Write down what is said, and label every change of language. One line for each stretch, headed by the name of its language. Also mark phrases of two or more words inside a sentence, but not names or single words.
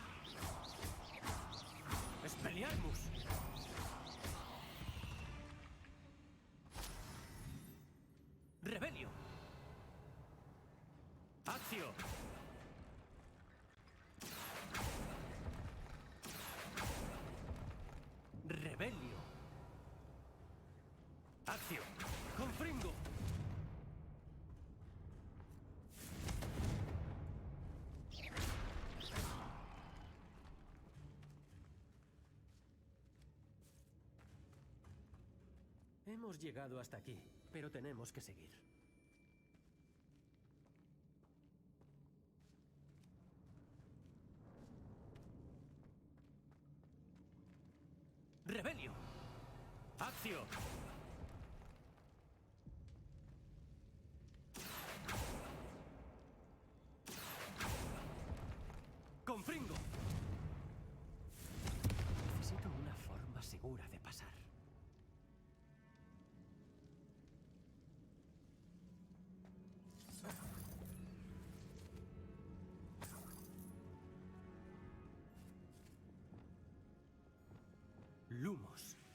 Spanish: ¡Expelliarmus! ¡Rebelio! ¡Accio! ¡Rebelio! ¡Accio! ¡Confringo! Hemos llegado hasta aquí, pero tenemos que seguir. ¡Rebelio! ¡Accio! ¡Confringo! Necesito una forma segura de pasar. Lumos.